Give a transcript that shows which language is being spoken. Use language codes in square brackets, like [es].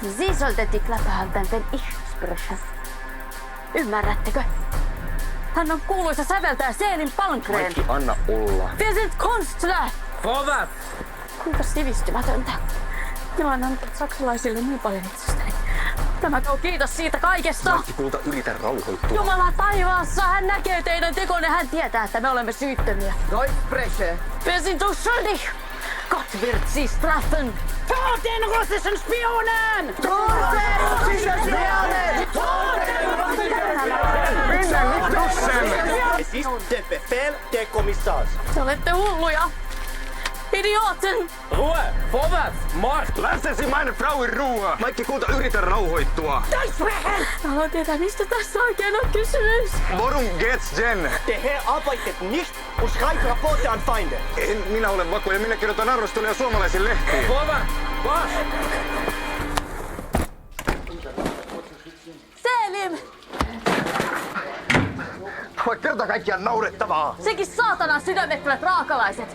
[de] Sie sollten die Klappe halten, wenn ich spreche. [fi] Ymmärrättekö? Hän on kuuluisa säveltäjä Selin Palmgren. Maikki, anna olla. [de] Wir sind Künstler. Vorwärts. [fi] Kuinka sivistymätöntä. Minä olen antanut saksalaisille niin paljon itsestäni. Tämä kiitos siitä kaikesta. Maikki, kulta, yritä rauhoittua. Jumala taivaassa, hän näkee teidän tekonne, hän tietää, että me olemme syyttömiä. [de] Deutsch spreche. Wir sind unschuldig. Gott wird sie straffen. Tot den russischen Spionen! Tot den russischen Spionen! Tot den russischen Spionen! Es ist der Befehl der Kommissars. [fi] Te olette hulluja. Idioten! [de] Ruhe! Vorwärts! Marsch! Lassen Sie meine Frau in Ruhe! [fi] Maikki, kulta, yritä rauhoittua. Haluan tietää, mistä tässä oikein on kysymys. [de] Worum geht's denn? Der Herr arbeitet nicht und schreibt Rapporte an Feinde. [fi] En minä ole vakoja, minä kirjoitan arvosteluja suomalaisiin lehtiin. [de] Vorwärts! Marsch! Selim! [fi] Vai kerta kaikkiaan naurettavaa. Sekin saatanan sydämettömät raakalaiset.